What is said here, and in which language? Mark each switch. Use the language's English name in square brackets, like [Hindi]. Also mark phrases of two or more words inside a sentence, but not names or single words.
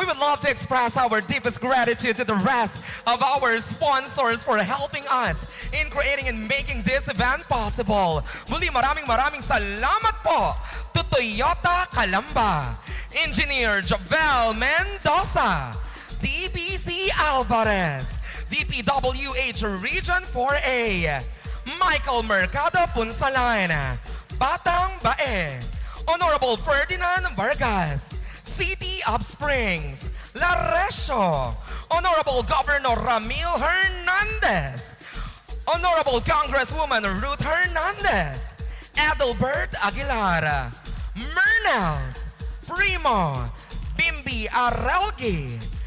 [English] would love to express our deepest gratitude to the rest of our sponsors for helping us in creating and making this event possible. [Filipino] Muli maraming salamat po to Toyota Calamba, Engineer Javel Mendoza, DBC Alvarez, DPWH Region 4A, Michael Mercado Punsalan, Batang Bae, Honorable Ferdinand Vargas, City of Springs, Laresio, Honorable Governor Ramil Hernandez, Honorable Congresswoman Ruth Hernandez, Adelbert Aguilar, Mernels, Primo, Bimbi Arelgi,